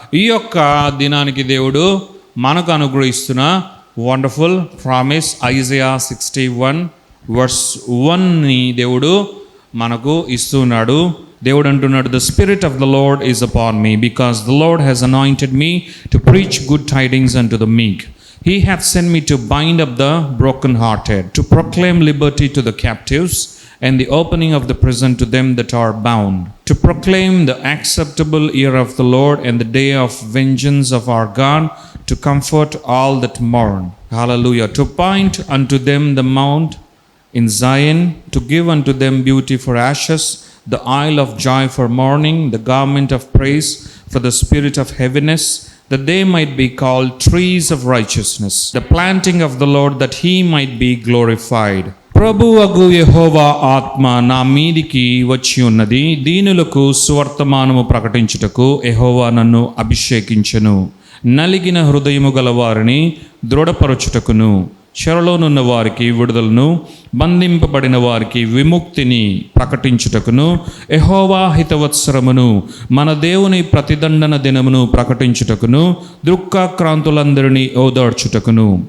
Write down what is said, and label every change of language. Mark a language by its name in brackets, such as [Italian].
[Telugu] ఈ యొక్క దినానికి దేవుడు మనకు అనుగ్రహిస్తున్న వండర్ఫుల్ ప్రామిస్ ఐజయా 61:1ని దేవుడు మనకు ఇస్తున్నాడు. దేవుడు అంటున్నాడు, [English] The Spirit of the Lord is upon me, because the Lord has anointed me to preach good tidings unto the meek. He hath sent me to bind up the brokenhearted, to proclaim liberty to the captives, and the opening of the prison to them that are bound, to proclaim the acceptable year of the Lord and the day of vengeance of our God, to comfort all that mourn. Hallelujah. To point unto them the mount in Zion, to give unto them beauty for ashes, the oil of joy for mourning, the garment of praise for the spirit of heaviness, that they might be called trees of righteousness, the planting of the Lord, that he might be glorified. [Telugu] ప్రభువగు యెహోవా ఆత్మ నా మీదికి వచ్చి ఉన్నది, దీనులకు సువర్తమానము ప్రకటించుటకు యెహోవా నన్ను అభిషేకించెను. నలిగిన హృదయము గల వారిని దృఢపరచుటకును, చెరలోనున్న వారికి విడుదలను, బంధింపబడిన వారికి విముక్తిని ప్రకటించుటకును, యెహోవా హితవత్సరమును, మన దేవుని ప్రతిదండన దినమును ప్రకటించుటకును, దుఃఖాక్రాంతులందరినీ ఓదార్చుటకును,